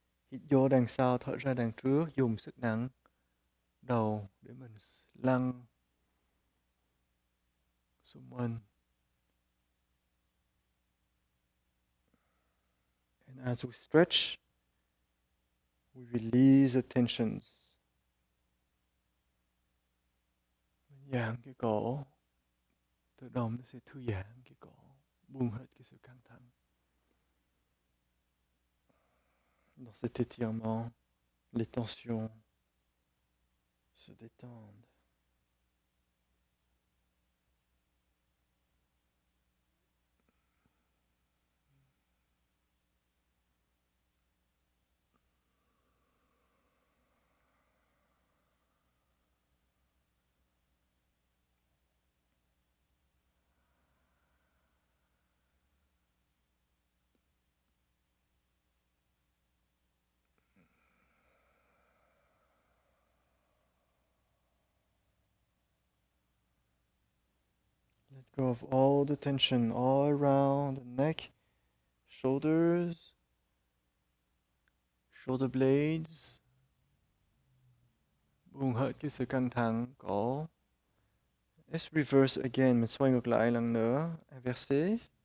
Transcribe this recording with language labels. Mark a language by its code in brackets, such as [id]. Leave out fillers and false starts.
[vi] Hít vô đằng sau, thở ra đằng trước. Dùng sức nặng đầu để mình lăn xung quanh. [en] And as we stretch, we release the tensions. [vi] Giãn cái cổ, tự động nó sẽ thư giãn cái cổ, buông hết cái sự căng thẳng. [fr] Dans cet étirement, les tensions se détendent. [en] Let go of all the tension all around the neck, shoulders, shoulder blades. [vi] Buông hết cái sự căng thẳng cổ. [en] Let's reverse again. [vi] Mình xoay ngược lại lần nữa. Inverser.